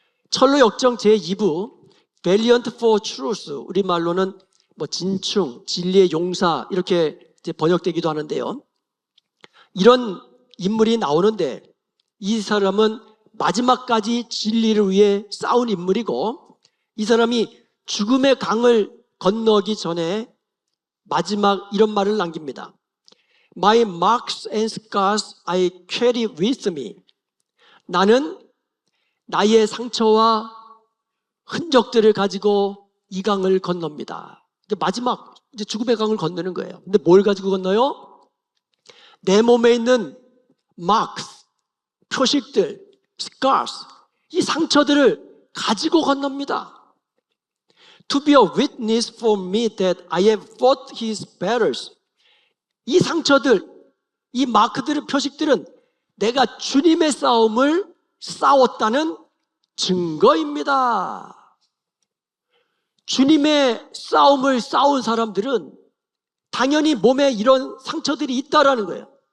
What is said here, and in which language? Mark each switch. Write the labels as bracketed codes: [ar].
[ko] 철로 역정 제2부 Valiant for Truth, 우리말로는 진충, 진리의 용사 이렇게 이제 번역되기도 하는데요. 이런 인물이 나오는데 이 사람은 마지막까지 진리를 위해 싸운 인물이고, 이 사람이 죽음의 강을 건너기 전에 마지막 이런 말을 남깁니다. [en] My marks and scars I carry with me. [ko] 나는 나의 상처와 흔적들을 가지고 이 강을 건넙니다. 마지막 이제 죽음의 강을 건너는 거예요. 근데 뭘 가지고 건너요? 내 몸에 있는 marks, 표식들, scars, 이 상처들을 가지고 건넙니다. [en] To be a witness for me that I have fought his battles. [ko] 이 상처들, 이 마크들의 표식들은 내가 주님의 싸움을 싸웠다는 증거입니다. 주님의 싸움을 싸운 사람들은 당연히 몸에 이런 상처들이 있다라는 거예요.